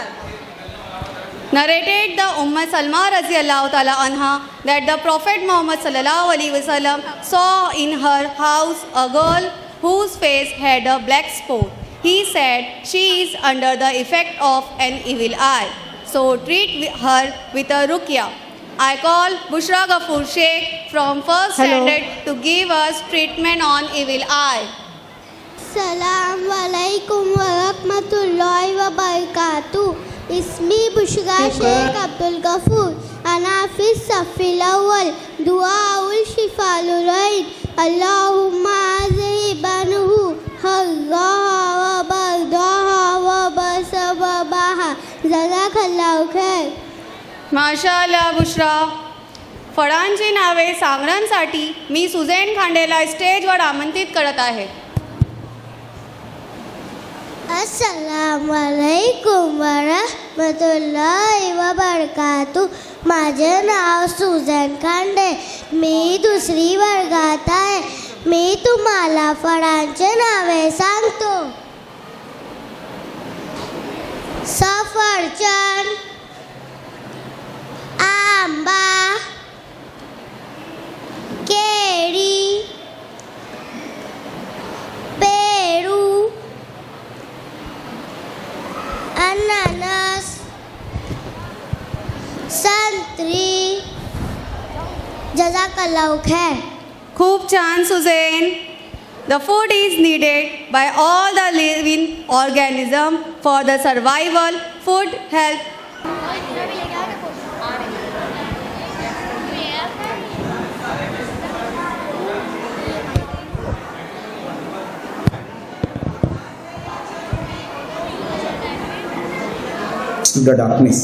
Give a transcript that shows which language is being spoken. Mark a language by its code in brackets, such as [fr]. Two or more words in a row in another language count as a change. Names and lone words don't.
[en] Narrated the Salma [ar] رضي الله تعالى عنها [en] that the Prophet Muhammad [ar] صلى الله عليه وسلم [en] saw in her house a girl whose face had a black spot. He said she is under the effect of an evil eye. So treat her with a ruqya. I call Bushra Ghafoor Sheikh from first standard to give us treatment on evil eye. [ar] السلام عليكم ورحمة الله وبركاته. اسمي بشرى شيخ عبد الغفور. أنا في الصف الأول. دعاء الشفاء للمريض. اللهم أذهب عنه حرها وبردها ووصبها. جزاك الله خير. [mr] माशाअल्लाह बुशरा. फळांची नावे सांगण्यासाठी मी सुझैन खांडेला स्टेजवर आमंत्रित करत आहे. [ar] السلام عليكم ورحمة الله وبركاته. [mr] माझे नाव सुझैन खांडे. मी दुसरी वर्गात आहे. मी तुम्हाला फळांचे नावे सांगतो. सफरचंद, आंबा, केळी, पेरू, अननस, संत्री. [ar] جزاك الله خير. [mr] खूप छान सुझैन. [en] The food is needed by all the living organism for the survival, food, health. To the darkness.